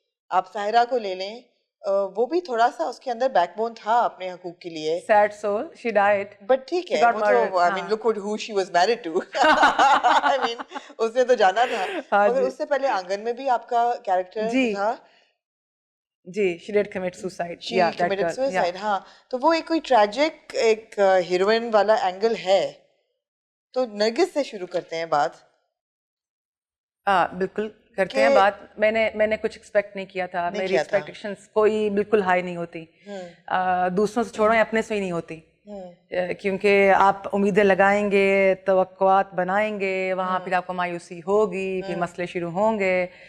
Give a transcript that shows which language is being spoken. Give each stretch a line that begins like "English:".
Urdu: آپ ساحرہ کو لے لیں, وہ بھی تھوڑا سا اس کے اندر بیک بون تھا اپنے حقوق کے لیے.
English: Sad soul, she died. But
Urdu: ٹھیک ہے, وہ تو
English: I mean look who she was married to, I mean
Urdu: اس نے تو جانا تھا. مگر اس سے پہلے آنگن میں بھی آپ کا کیریکٹر تھا.
English: جی, she did commit suicide. She committed suicide, ہاں.
Urdu: تو وہ ایک کوئی ٹریجک ایک ہیروئن والا اینگل ہے. تو نرگس سے شروع کرتے ہیں بات. بالکل کرتے ہیں بات. میں نے کچھ ایکسپیکٹ نہیں کیا تھا. میری ایکسپیکٹیشنز کوئی بالکل ہائی نہیں ہوتی, دوسروں سے چھوڑیں اپنے سے ہی نہیں ہوتی, کیونکہ آپ امیدیں لگائیں گے, توقعات بنائیں گے, وہاں پھر آپ کو مایوسی ہوگی, پھر مسئلے شروع ہوں گے.